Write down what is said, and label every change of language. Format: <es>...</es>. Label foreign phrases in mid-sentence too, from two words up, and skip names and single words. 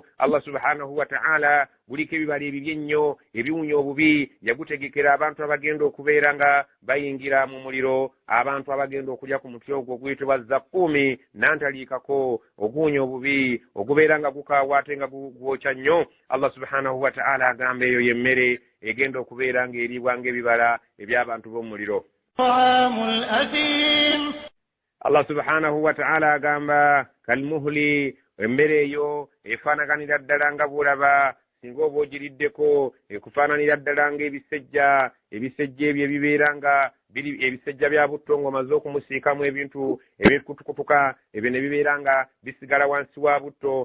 <lg>Allah</lg> <ar>سبحانه وتعالى</ar> <lg>buliko ebibala ebibi ennyo ebiwunya obubi yagutegekera abantu abagenda okubeera nga bayingira mu muliro, abantu abagenda okulya ku muti ogwo oguyitibwa zaqqumi, nantaliikako oguwunya obubi ogubeera nga gukaawa ate nga gwokya nnyo. Allah</lg> <ar>سبحانه وتعالى</ar> <lg>agamba eyo yemmere egenda okubeera ng'eribwa ng'ebibala eby'abantu b'omuliro.</lg> <ar>طعام الأثيم.</ar> <lg>Allah</lg> <ar>سبحانه وتعالى</ar> <lg>agamba kalmuhli, emmere eyo efaanaganira ddala nga bw'olaba singa oba ogiriddeko ekufaananira ddala ng'ebisejja ebyo ebibeera nga biri ebisejja bya butto ng'omaze okumusiikamu ebintu ebikutukutuka ebyo ne bibeera nga bisigala wansi wa butto.</lg>